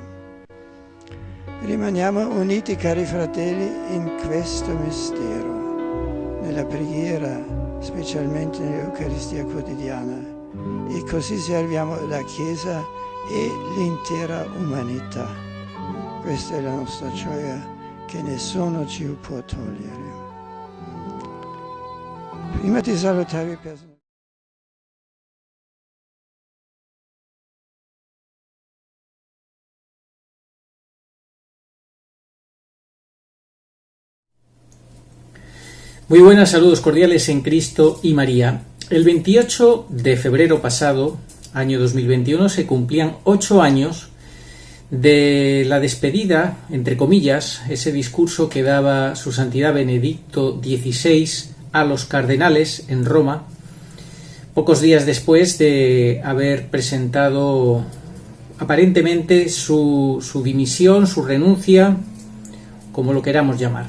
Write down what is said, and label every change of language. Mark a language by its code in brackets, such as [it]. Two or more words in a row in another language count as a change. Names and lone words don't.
[it] Rimaniamo uniti, cari fratelli, in questo mistero, nella preghiera, specialmente nell'Eucaristia quotidiana, e così serviamo la Chiesa e l'intera umanità. Questa è la nostra gioia che nessuno ci può togliere. Prima di salutare il personale. [es] Muy buenas, saludos cordiales en Cristo y María. El 28 de febrero pasado, año 2021, se cumplían 8 años de la despedida, entre comillas, ese discurso que daba su santidad Benedicto XVI a los cardenales en Roma, pocos días después de haber presentado aparentemente su dimisión, su renuncia, como lo queramos llamar.